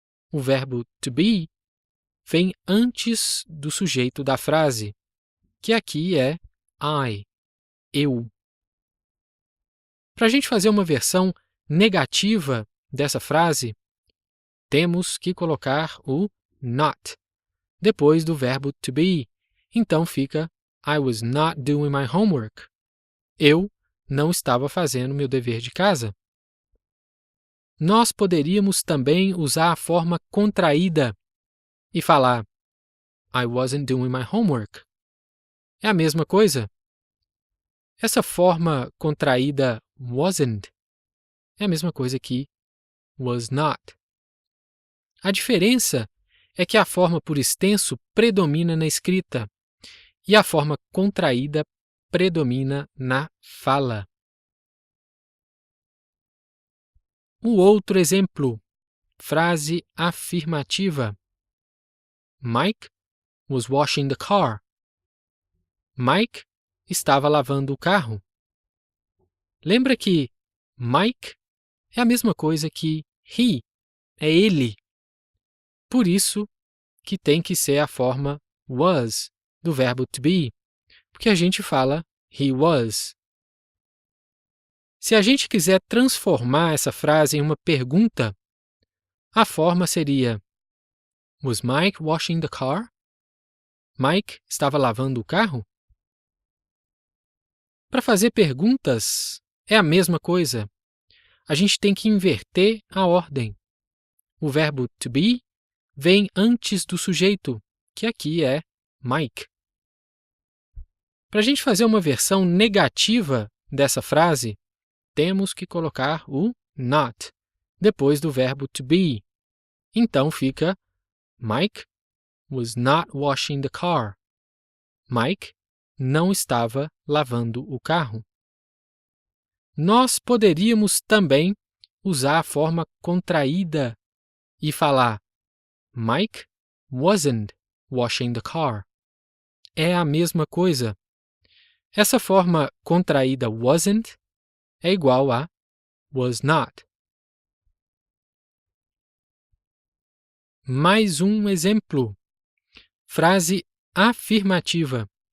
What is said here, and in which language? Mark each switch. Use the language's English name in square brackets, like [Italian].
[Portuguese] O verbo to be vem antes do sujeito da frase, que aqui é I, eu. Para a gente fazer uma versão negativa dessa frase, temos que colocar o not depois do verbo to be Então fica [English] I was not doing my homework. [Portuguese] Eu não estava fazendo meu dever de casa. Nós poderíamos também usar a forma contraída e falar [English] I wasn't doing my homework. [Portuguese] É a mesma coisa. Essa forma contraída wasn't é a mesma coisa que was not. A diferença é que a forma por extenso predomina na escrita e a forma contraída predomina na fala. O outro exemplo, frase afirmativa. [English] Mike was washing the car. [Portuguese] Mike estava lavando o carro. Lembra que Mike é a mesma coisa que he, é ele. Por isso que tem que ser a forma was do verbo to be, porque a gente fala he was. Se a gente quiser transformar essa frase em uma pergunta, a forma seria [English] Was Mike washing the car? [Portuguese] Mike estava lavando o carro? Para fazer perguntas, é a mesma coisa. A gente tem que inverter a ordem. O verbo to be vem antes do sujeito, que aqui é Mike. Para a gente fazer uma versão negativa dessa frase, temos que colocar o not depois do verbo to be. Então fica [English] Mike was not washing the car. [Portuguese] Mike não estava lavando o carro. Nós poderíamos também usar a forma contraída e falar [English] Mike wasn't washing the car. [Portuguese] É a mesma coisa. Essa forma contraída wasn't é igual a was not. Mais um exemplo. Frase afirmativa.